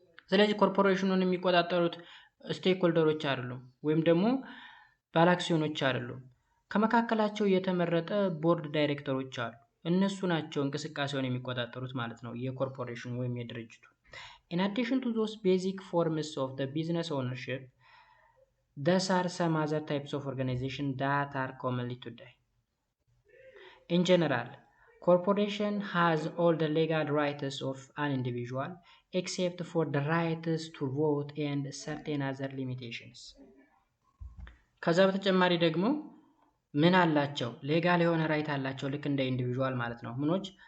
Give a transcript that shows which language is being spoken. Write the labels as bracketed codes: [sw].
[am] ስለዚህ ኮርፖሬሽኑን የሚቆጣጠሩት ስቴክ ሆልደሮች አይደሉም፣ ወይም ደግሞ ባለ አክሲዮኖች አይደሉም። ከመካከላቸው የተመረጠ ቦርድ ዳይሬክተሮች አሉ። እነሱ ናቸው እንቅስቃሴውን የሚቆጣጠሩት ማለት ነው፣ የኮርፖሬሽኑ ወይም የድርጅቱ። [en] In addition to those basic forms of the business ownership, these are some other types of organization that are commonly today. In general, corporation has all the legal rights of an individual except for the rights to vote and certain other limitations. [am] ከዛ በተጨማሪ ደግሞ ምን አላቸው? ሌጋል የሆነ ራይት አላቸው፣ ልክ እንደ ኢንዲቪዥዋል ማለት ነው። ምኖች?